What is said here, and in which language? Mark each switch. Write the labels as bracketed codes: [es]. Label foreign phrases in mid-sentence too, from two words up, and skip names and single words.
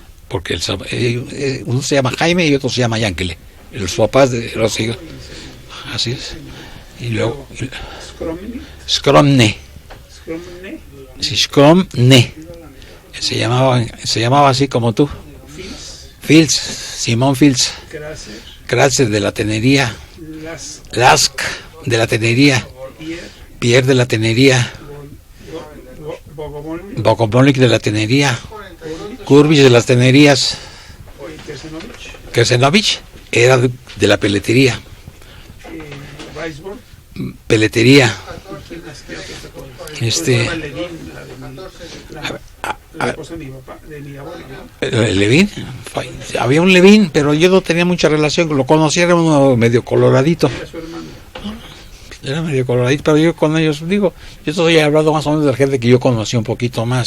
[es] Porque uno se llama Jaime y otro se llama Yankele. Los papás de los hijos. Así es. Y luego Skromne. Sí, Skromne. Se llamaba así como tú. Fields, Simón Fields. Kratzer de la Tenería. Lask de la Tenería. Pierre de la Tenería. Bogomolik de la Tenería. Kurbis de las Tenerías. Kersenovich era de la peletería. Weisborg. Peletería. ¿Quién las creo que te acuerdas? Este- Estaba Levin, la esposa de mi papá, de mi abuelo, ¿no? Levin, había un Levin, pero yo no tenía mucha relación, lo conocía, era uno medio coloradito. Era su hermano. Era medio coloradito, pero yo con ellos, digo, yo estoy hablando más o menos de la gente que yo conocí un poquito más.